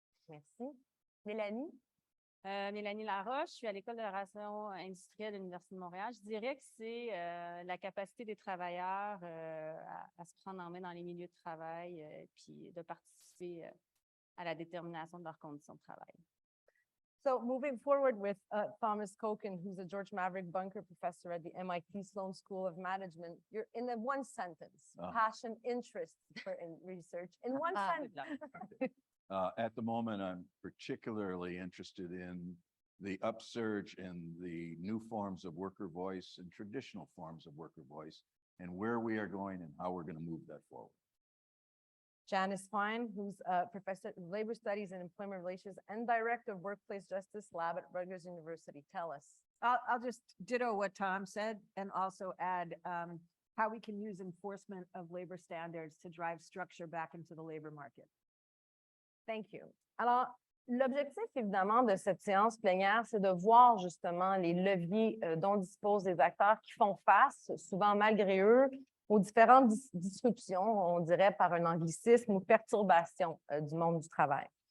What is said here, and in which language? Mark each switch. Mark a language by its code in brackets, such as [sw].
[fr] Merci. Mélanie? Mélanie Laroche, je suis à l'École de la relation industrielle de l'Université de Montréal. Je dirais que c'est la capacité des travailleurs à se prendre en main dans les milieux de travail puis de participer à la détermination de leurs conditions de travail. [en] So moving forward with Thomas Kochan, who's a George Maverick Bunker professor at the MIT Sloan School of Management, you're in the one sentence, passion, interest in research, in one sentence. At the moment, I'm particularly interested in the upsurge in the new forms of worker voice and traditional forms of worker voice and where we are going and how we're going to move that forward. Janice, who's a professor of labor studies and employment relations and director of workplace justice lab at Rutgers University. Tell us. I'll just ditto what Tom said and also add how we can use enforcement of labor standards to drive structure back into the labor market. Thank you. [fr] Alors, l'objectif, évidemment, de cette séance plénière, c'est de voir justement les leviers dont disposent les acteurs qui font face, souvent malgré eux, aux différentes disruptions, on dirait par un anglicisme ou perturbations du monde du travail.